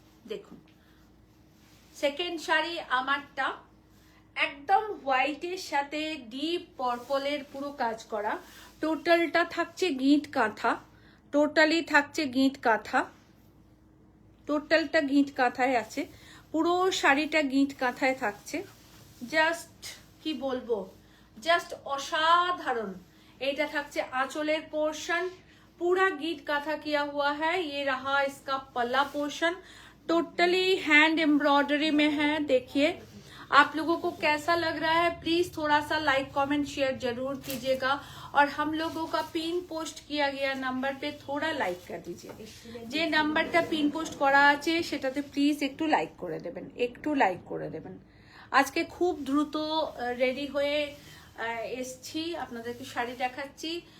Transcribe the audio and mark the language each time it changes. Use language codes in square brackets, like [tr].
[bn] দেখুন সেকেন্ড শাড়ি আমারটা একদম হোয়াইটের সাথে ডিপ পার্পলের পুরো কাজ করা। টোটালটা থাকছে গিঁট কাঁথা, টোটালি থাকছে গিঁট কাঁথা, টোটালটা গিঁট কাঁথায় আছে, পুরো শাড়িটা গিঁট কাঁথায় থাকছে। জাস্ট কি বলবো, জাস্ট অসাধারণ। এটা থাকছে [hi] आंचलेर पोर्शन, पूरा गीट काथा किया हुआ है। ये रहा इसका पल्ला पोर्शन, टोटली हैंड एम्ब्रॉयडरी में है। देखिए आप लोगों को कैसा लग रहा है, प्लीज थोड़ा सा लाइक कमेंट शेयर जरूर कीजिएगा। और हम लोगों का पिन पोस्ट किया गया नंबर पे थोड़ा लाइक कर दीजिए। [bn] যে নাম্বারটা পিন পোস্ট করা আছে সেটাতে প্লিজ একটু লাইক করে দেবেন, একটু লাইক করে দেবেন। আজকে খুব দ্রুত রেডি হয়ে এসছি, আপনাদেরকে শাড়ি দেখাচ্ছি।